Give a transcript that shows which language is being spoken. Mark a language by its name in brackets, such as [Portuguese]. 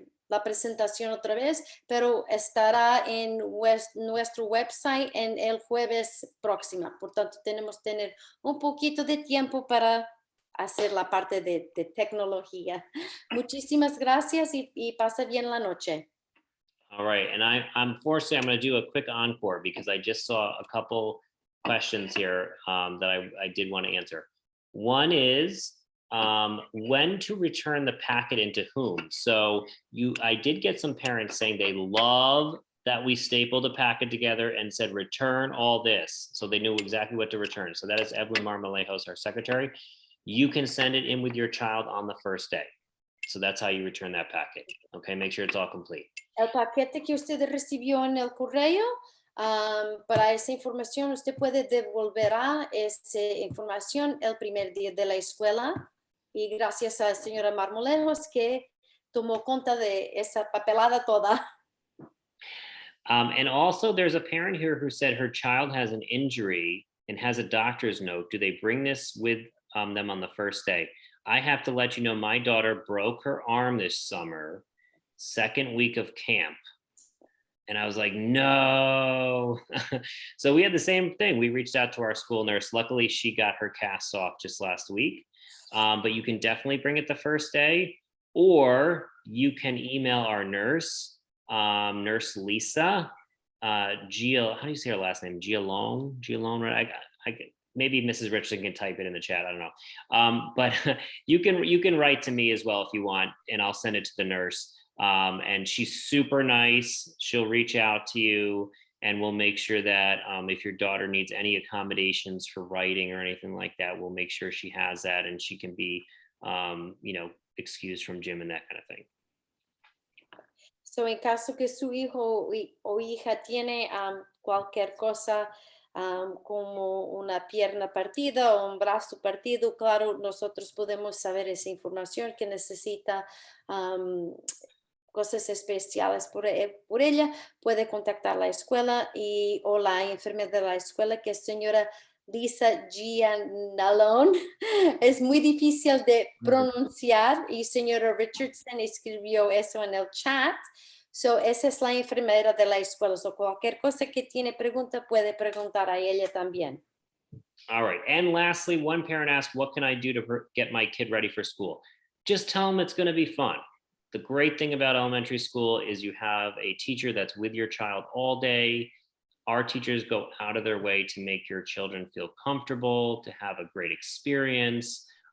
[Spanish] la presentación otra vez, pero estará en nuestro website en el jueves próximo. Por tanto, tenemos que tener un poquito de tiempo para hacer la parte de tecnología. Muchísimas gracias y pasa bien la noche. [English] All right, and unfortunately, I'm going to do a quick encore because I just saw a couple questions here that I did want to answer. One is when to return the packet and to whom. So I did get some parents saying they love that we stapled a packet together and said return all this, so they knew exactly what to return. So that is Evelyn Marmolejos, our secretary. You can send it in with your child on the first day. So that's how you return that packet. Okay, make sure it's all complete. [Spanish] El paquete que usted recibió en el correo, para esa información, usted puede devolverá esa información el primer día de la escuela. Y gracias a la señora Marmolejos que tomó cuenta de esa papelada toda. [English] And also there's a parent here who said her child has an injury and has a doctor's note. Do they bring this with them on the first day? I have to let you know, my daughter broke her arm this summer, second week of camp. And I was like, no. So we had the same thing. We reached out to our school nurse. Luckily, she got her cast off just last week. But you can definitely bring it the first day, or you can email our nurse, Nurse Lisa, how do you say her last name? Gialone, right? Maybe Mrs. Richardson can type it in the chat. I don't know. But you can write to me as well if you want, and I'll send it to the nurse. And she's super nice. She'll reach out to you, and we'll make sure that if your daughter needs any accommodations for writing or anything like that, we'll make sure she has that, and she can be, excused from gym and that kind of thing. [Spanish] So, en caso que su hijo o hija tiene cualquier cosa como una pierna partida o un brazo partido, claro, nosotros podemos saber esa información que necesita. Cosas especiales por ella, puede contactar la escuela o la enfermera de la escuela, que es señora Lisa Gianalone. Es muy difícil de pronunciar y señora Richardson escribió eso en el chat. So, esa es la enfermera de la escuela. So, cualquier cosa que tiene pregunta, puede preguntar a ella también. [English] All right. And lastly, one parent asked, what can I do to get my kid ready for school? Just tell them it's going to be fun. The great thing about elementary school is you have a teacher that's with your child all day. Our teachers go out of their way to make your children feel comfortable, to have a great experience.